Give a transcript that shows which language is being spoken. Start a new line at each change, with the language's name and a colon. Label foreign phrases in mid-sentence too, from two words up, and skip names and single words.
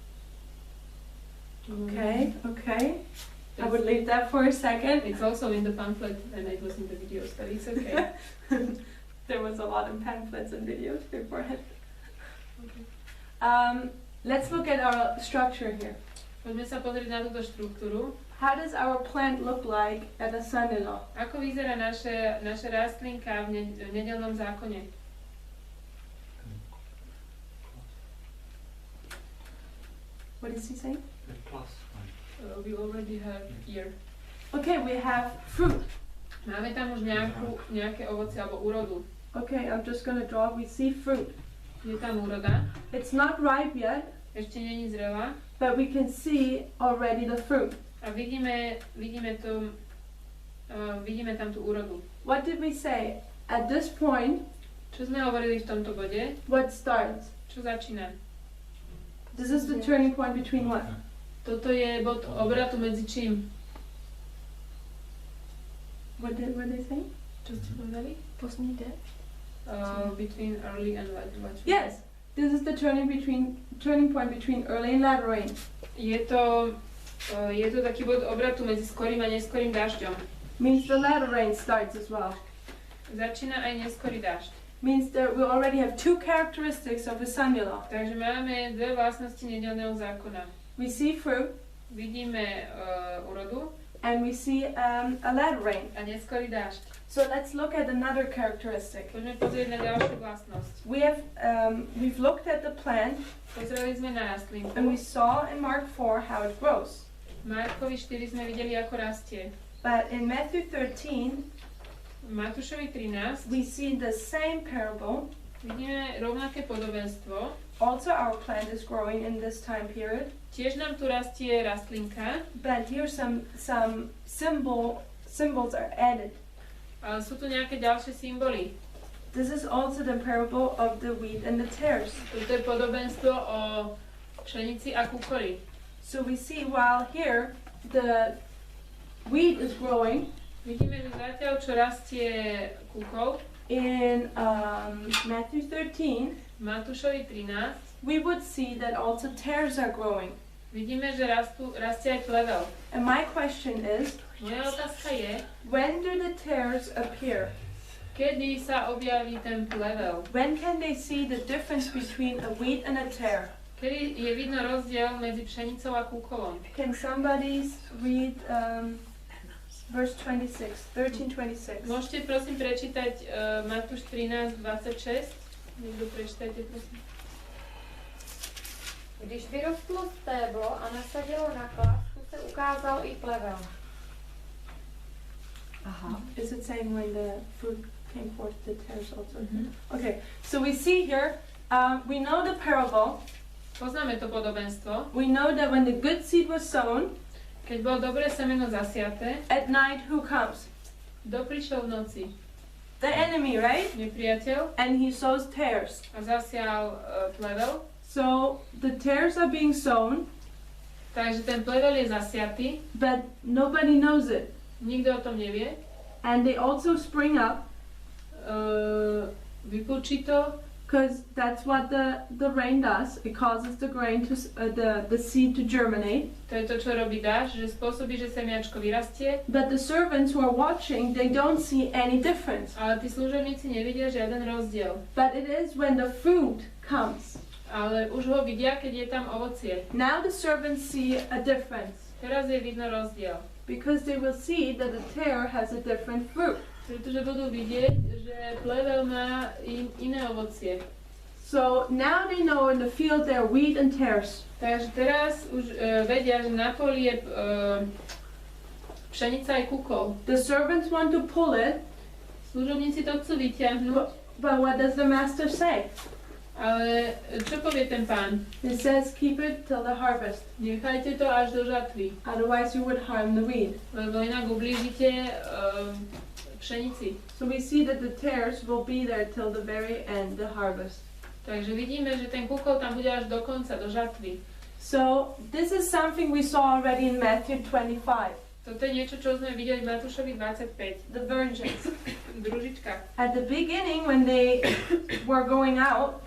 English: okay. I would leave that for a second. It's also in the pamphlet, and it was in the videos, but it's okay. There was a lot of pamphlets and videos beforehand. Okay. Let's look at our structure here.
Slovak: Poďme sa pozrieť na túto štruktúru.
English: How does our plant look like at a Sunday law?
Slovak: Ako vyzerá naša rastlinka v nedeľnom zákone?
English: What is he saying? The plus one. We already have here. Okay, we have fruit.
Slovak: Máme tam už nejaké ovocie alebo úrodu.
English: Okay, I'm just gonna draw. We see fruit.
Slovak: Je tam úroda.
English: It's not ripe yet,
Slovak: Ešte není zrelá.
English: but we can see already the fruit.
Slovak: A vidíme tam tú úrodu.
English: What did we say? At this point,
Slovak: Čo sme hovorili v tomto bode?
English: what starts?
Slovak: Čo začína?
English: This is the turning point between what?
Slovak: Toto je bod obratu medzi čím?
English: What did they say?
Slovak: Čo ste povedali?
Czech: Poslední.
English: Between early and late rain. Yes, this is the turning point between early and late rain.
Slovak: Je to taký bod obratu medzi skorým a neskorým dažďom.
English: Means the latter rain starts as well.
Slovak: Začína aj neskorý dažď.
English: Means that we already have two characteristics of a Sunday law.
Slovak: Takže máme dve vlastnosti nedeľného zákona.
English: We see fruit
Slovak: Vidíme úrodu
English: and we see a latter rain.
Slovak: a neskorý dážď.
English: So let's look at another characteristic.
Slovak: Poďme pozrieť na ďalšiu vlastnosť.
English: We've looked at the plant
Slovak: Pozreli sme na rastlinku.
English: and we saw in Mark 4 how it grows.
Slovak: V Markovi 4 sme videli, ako rastie.
English: But in Matthew 13,
Slovak: V Matúšovi 13
English: we see the same parable.
Slovak: vidíme rovnaké podobenstvo.
English: Also our plant is growing in this time period.
Slovak: Tiež nám tu rastie rastlinka,
English: But here some symbols are added.
Slovak: ale sú tu nejaké ďalšie symboly.
English: This is also the parable of the wheat and the tares.
Slovak: Toto je podobenstvo o pšenici a kúkoli.
English: So we see while here the wheat is growing,
Slovak: Vidíme, že zatiaľ, čo rastie kúkol,
English: in Matthew 13,
Slovak: v Matúšovi 13
English: we would see that also tares are growing.
Slovak: vidíme, že rastie aj plevel.
English: And my question is,
Slovak: Moja otázka je,
English: when do the tares appear?
Slovak: kedy sa objaví ten plevel?
English: When can they see the difference between a wheat and a tare?
Slovak: Kedy je vidno rozdiel medzi pšenicou a kúkolom?
English: Can somebody read verse 26, 13:26?
Slovak: Môžete prosím prečítať Matúš 13:26? Niekto prečítajte prosím.
Czech: Když vyrostlo stéblo a nasadilo na klásku, se ukázal i plevel.
English: Is it saying when the fruit came forth, the tares also? Mhm. Okay, so we see here, we know the parable.
Slovak: Poznáme to podobenstvo.
English: We know that when the good seed was sown,
Slovak: Keď bolo dobré semeno zasiaté,
English: at night who comes?
Slovak: kto prišiel v noci?
English: The enemy, right?
Slovak: Nepriateľ
English: And he sows tares.
Slovak: a zasial plevel.
English: So the tares are being sown,
Slovak: Takže ten plevel je zasiatý,
English: but nobody knows it.
Slovak: nikto o tom nevie.
English: And they also spring up,
Slovak: Vypúči to,
English: because that's what the rain does. It causes the grain to the seed to germinate.
Slovak: to je to, čo robí dážď, že spôsobí, že semiačko vyrastie,
English: But the servants who are watching, they don't see any difference.
Slovak: ale tí služobníci nevidia žiaden rozdiel.
English: But it is when the fruit comes.
Slovak: Ale už ho vidia, keď je tam ovocie.
English: Now the servants see a difference,
Slovak: Teraz je vidno rozdiel.
English: because they will see that the tare has a different fruit.
Slovak: Pretože budú vidieť, že plevel má iné ovocie.
English: So now they know in the field there are wheat and tares.
Slovak: Takže teraz už vedia, že na poli je pšenica aj kukol.
English: The servants want to pull it,
Slovak: Služobníci to chcú vyťahnuť,
English: but what does the master say?
Slovak: ale čo povie ten pán?
English: He says, keep it till the harvest,
Slovak: Nechajte to až do žatvy,
English: otherwise you would harm the wheat.
Slovak: lebo inak ublížite pšenici.
English: So we see that the tares will be there till the very end, the harvest.
Slovak: Takže vidíme, že ten kukol tam bude až do konca, do žatvy.
English: So this is something we saw already in Matthew 25,
Slovak: Toto je niečo, čo sme videli v Matúšovi 25.
English: the virgins.
Slovak: Družička.
English: At the beginning, when they were going out,